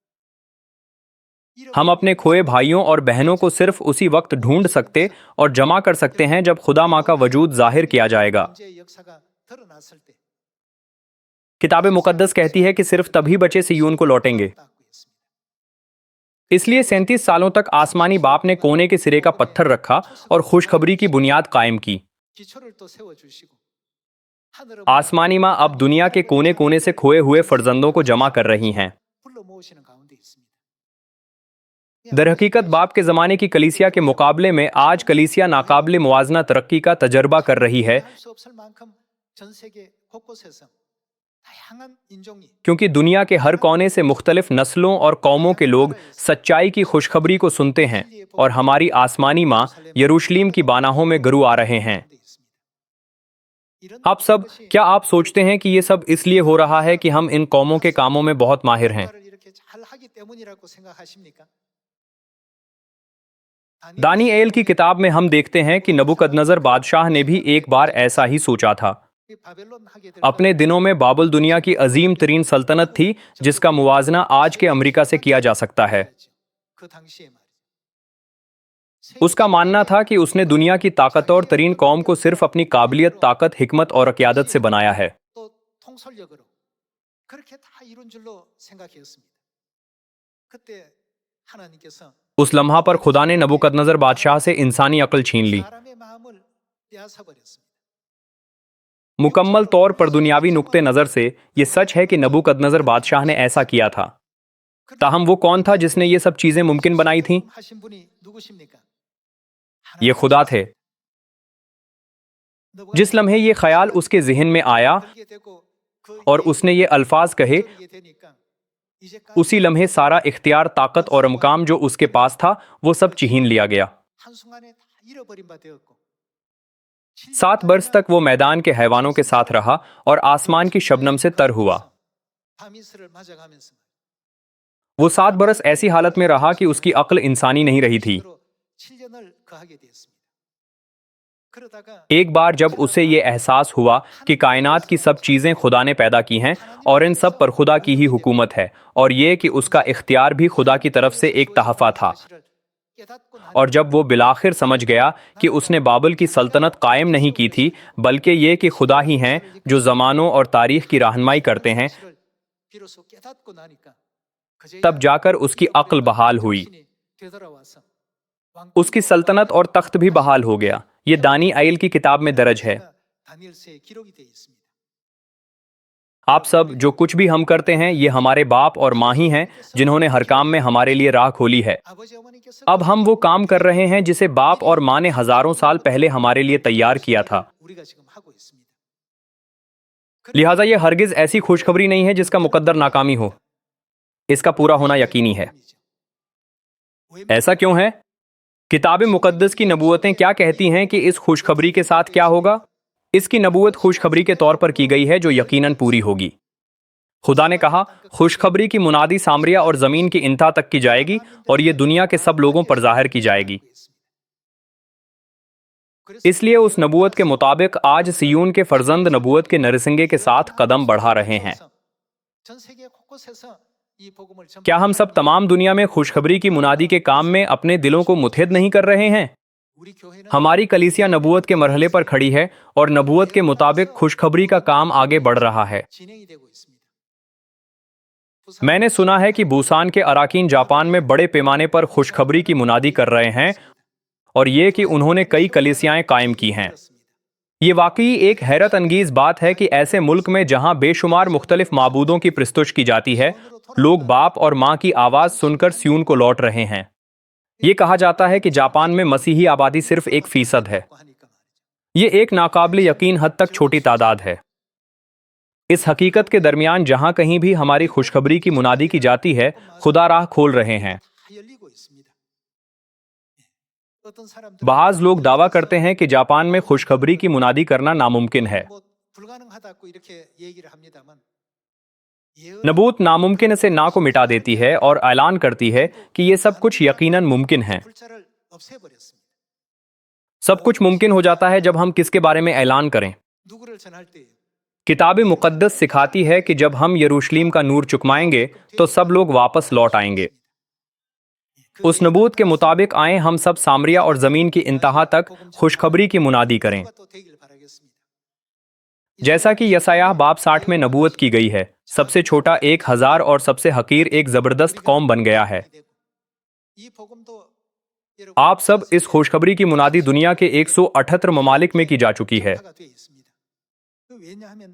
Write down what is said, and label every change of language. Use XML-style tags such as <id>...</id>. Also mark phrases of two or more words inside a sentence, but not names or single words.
<ur>ہم اپنے کھوئے بھائیوں اور بہنوں کو صرف اسی وقت ڈھونڈ سکتے اور جمع کر سکتے ہیں جب خدا ماں کا وجود ظاہر کیا جائے گا. کتاب مقدس کہتی ہے کہ صرف تبھی بچے صیون کو لوٹیں گے. اس لیے 37 سالوں تک آسمانی باپ نے کونے کے سرے کا پتھر رکھا اور خوشخبری کی بنیاد قائم کی.</ur> <ko>기초를 또 세워주시고 하늘은</ko> <ur>آسمانی ماں اب دنیا کے کونے کونے سے کھوئے ہوئے فرزندوں کو جمع کر رہی ہیں.</ur> <ko>불러 모으시는 가운데 있습니다.</ko> <ur>درحقیقت باپ کے زمانے کی کلیسیا کے مقابلے میں آج کلیسیا ناقابلِ موازنہ ترقی کا تجربہ کر رہی ہے,</ur> <ko>할 수 없을 만큼 전 세계 곳곳에서 다양한 인종이</ko> <ur>کیونکہ دنیا کے ہر کونے سے مختلف نسلوں اور قوموں کے لوگ سچائی کی خوشخبری کو سنتے ہیں اور ہماری آسمانی ماں یروشلم کی باناہوں میں گرو آ رہے ہیں.</ur> <ko>가운데 있습니다. 이런</ko> <ur>آپ سب، کیا آپ سوچتے ہیں کہ یہ سب اس لیے ہو رہا ہے کہ ہم ان قوموں کے کاموں میں بہت ماہر ہیں?</ur> <ko>역할을 이렇게 잘 하기 때문이라고 생각하십니까?</ko> <ur>دانی ایل کی کتاب میں ہم دیکھتے ہیں کہ نبوکدنضر بادشاہ نے بھی ایک بار ایسا ہی سوچا تھا.</ur> <ko>이 바벨론 하게 될</ko> <ur>اپنے دنوں میں بابل دنیا کی عظیم ترین سلطنت تھی جس کا موازنہ آج کے امریکہ سے کیا جا سکتا ہے.</ur> <ko>그 당시에 말이죠.</ko> <ur>اس کا ماننا تھا کہ اس نے دنیا کی طاقتور ترین قوم کو صرف اپنی قابلیت، طاقت، حکمت اور اقیادت سے بنایا ہے.</ur> <ko>또 통솔력으로 그렇게 다 이룬 줄로 생각했습니다. 그때 하나님께서</ko> <ur>اس لمحہ پر خدا نے نبوکدنضر بادشاہ سے انسانی عقل چھین لی.</ur> <ko>사람의 마음을 빼앗아 버렸습니다.</ko> <ur>مکمل طور پر دنیاوی نقطے نظر سے یہ سچ ہے کہ نبوکدنضر بادشاہ نے ایسا کیا تھا. تاہم وہ کون تھا جس نے یہ سب چیزیں ممکن بنائی تھیں?</ur> <ko>하신 분이 누구십니까?</ko> <ur>یہ خدا تھے. جس لمحے یہ خیال اس کے ذہن میں آیا</ur> <ko>들게 되고 그</ko> <ur>اور اس نے یہ الفاظ کہے,</ur> <ko>이루게 되니까 이제</ko> <ur>اسی لمحے سارا اختیار، طاقت اور مقام جو اس کے پاس تھا وہ سب چہین لیا گیا.</ur> <ko>한순간에 다 잃어버린 바 되었고</ko> <ur>7 برس تک وہ میدان کے حیوانوں کے ساتھ رہا اور آسمان کی شبنم سے تر ہوا.</ur> <ko>밤이슬을 맞아가면서</ko> <ur>وہ 7 برس ایسی حالت میں رہا کہ اس کی عقل انسانی نہیں رہی تھی.</ur> <ko>7년을 거하게 되었습니다. 그러다가</ko> <ur>ایک بار جب اسے یہ احساس ہوا کہ کائنات کی سب چیزیں خدا نے پیدا کی ہیں اور ان سب پر خدا کی ہی حکومت ہے اور یہ کہ اس کا اختیار بھی خدا کی طرف سے ایک تحفہ تھا,</ur> <ko>깨닫고 나니</ko> <ur>اور جب وہ بالآخر سمجھ گیا کہ اس نے بابل کی سلطنت قائم نہیں کی تھی بلکہ یہ کہ خدا ہی ہیں جو زمانوں اور تاریخ کی رہنمائی کرتے ہیں,</ur> <ko>사실을 비로소 깨닫고 나니까 그제야</ko> <ur>تب جا کر اس کی عقل بحال ہوئی.</ur> <ko>정신이 되돌아와서</ko> <ur>اس کی سلطنت اور تخت بھی بحال ہو گیا. یہ دانی ایل کی کتاب میں درج ہے.</ur> <ko>다니엘서에 기록이 되어 있습니다.</ko> <ur>آپ سب، جو کچھ بھی ہم کرتے ہیں یہ ہمارے باپ اور ماں ہی ہیں جنہوں نے ہر کام میں ہمارے لیے راہ کھولی ہے.</ur> <ko>아버지 어머니께서</ko> <ur>اب ہم وہ کام کر رہے ہیں جسے باپ اور ماں نے ہزاروں سال پہلے ہمارے لیے تیار کیا تھا.</ur> <ko>우리가 지금 하고 있습니다.</ko> <ur>لہٰذا یہ ہرگز ایسی خوشخبری نہیں ہے جس کا مقدر ناکامی ہو. اس کا پورا ہونا یقینی ہے۔ ایسا کیوں ہے? کتاب مقدس کی نبوتیں کیا کہتی ہیں کہ اس خوشخبری کے ساتھ کیا ہوگا? اس کی نبوت خوشخبری کے طور پر کی گئی ہے جو یقیناً پوری ہوگی. خدا نے کہا، خوشخبری کی منادی سامریہ اور زمین کی انتہا تک کی جائے گی اور یہ دنیا کے سب لوگوں پر ظاہر کی جائے گی. اس لیے اس نبوت کے مطابق آج صیون کے فرزند نبوت کے نرسنگے کے ساتھ قدم بڑھا رہے ہیں.</ur> <ko>전 세계 곳곳에서 이 복음을 전파</ko> <ur>کیا ہم سب تمام دنیا میں خوشخبری کی منادی کے کام میں اپنے دلوں کو متحد نہیں کر رہے ہیں?</ur> <ko>우리 교회는</ko> <ur>ہماری کلیسیا نبوت کے مرحلے پر کھڑی ہے اور نبوت کے مطابق خوشخبری کا کام آگے بڑھ رہا ہے.</ur> <ko>진행이 되고 있습니다.</ko> <ur>میں نے سنا ہے کہ بوسان کے اراکین جاپان میں بڑے پیمانے پر خوشخبری کی منادی کر رہے ہیں اور یہ کہ انہوں نے کئی کلیسیائیں قائم کی ہیں. یہ واقعی ایک حیرت انگیز بات ہے کہ ایسے ملک میں جہاں بے شمار مختلف معبودوں کی پرستش کی جاتی ہے، لوگ باپ اور ماں کی آواز سن کر صیون کو لوٹ رہے ہیں. یہ کہا جاتا ہے کہ جاپان میں مسیحی آبادی صرف 1% ہے.</ur> <ko>하니까 말이죠.</ko> <ur>یہ ایک ناقابل یقین حد تک چھوٹی تعداد ہے. اس حقیقت کے درمیان جہاں کہیں بھی ہماری خوشخبری کی منادی کی جاتی ہے، خدا راہ کھول رہے ہیں.</ur> <ko>다 열리고 있습니다. 어떤 사람들은</ko> <ur>بعض لوگ دعویٰ کرتے ہیں کہ جاپان میں خوشخبری کی منادی کرنا ناممکن ہے.</ur> <ko>뭐 불가능하다고 이렇게 얘기를 합니다만</ko> <ur>نبوت ناممکن سے نا کو مٹا دیتی ہے اور اعلان کرتی ہے کہ یہ سب کچھ یقیناً ممکن ہے.</ur> <ko>불자를 없애버렸습니다.</ko> <ur>سب کچھ ممکن ہو جاتا ہے جب ہم کس کے بارے میں اعلان کریں.</ur> <ko>누구를 전할 때</ko> <ur>کتاب مقدس سکھاتی ہے کہ جب ہم یروشلم کا نور چکمائیں گے تو سب لوگ واپس لوٹ آئیں گے. اس نبوت کے مطابق آئے ہم سب سامریہ اور زمین کی انتہا تک خوشخبری کی منادی کریں.</ur> <ko>또 되길 바라겠습니다.</ko> <ur>جیسا کہ یسعیاہ باب 60 میں نبوت کی گئی ہے، سب سے چھوٹا 1000 اور سب سے حقیر ایک زبردست قوم بن گیا ہے.</ur> <ko>이 복음도 여러분</ko> <ur>آپ سب اس خوشخبری کی منادی دنیا کے 178 ممالک میں کی جا چکی ہے.</ur> <ko>전파가 돼 있습니다. 왜냐하면</ko>